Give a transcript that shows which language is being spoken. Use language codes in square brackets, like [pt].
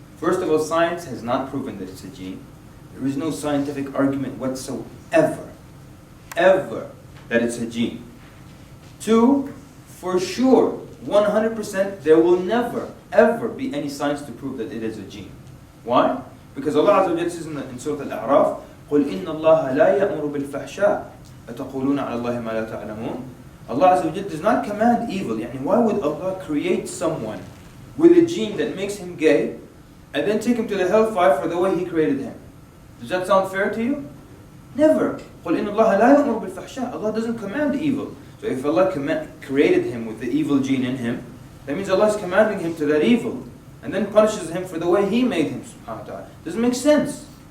[en] First of all, science has not proven that it's a gene. There is no scientific argument whatsoever, ever, that it's a gene. Two, for sure, 100%, there will never, ever be any science to prove that it is a gene. Why? Because Allah Azza wa Jalla says in Surah Al-A'raf, [ar] قُلْ إِنَّ اللَّهَ لَا يَأْمُرُ بِالْفَحْشَاءِ أَتَقُولُونَ عَلَى اللَّهِ مَا لَا تَعْلَمُونَ. [en] Allah Azza wa Jalla does not command evil. Yani why would Allah create someone with a gene that makes him gay and then take him to the hellfire for the way He created him? Does that sound fair to you? Never. [ar] قُلْ إِنَّ اللَّهَ لَا يَأْمُرُ بِالْفَحْشَاءِ. [en] Allah doesn't command evil. So if Allah created him with the evil gene in him, that means Allah is commanding him to that evil and then punishes him for the way He made him, subhanahu wa ta'ala. Doesn't make sense.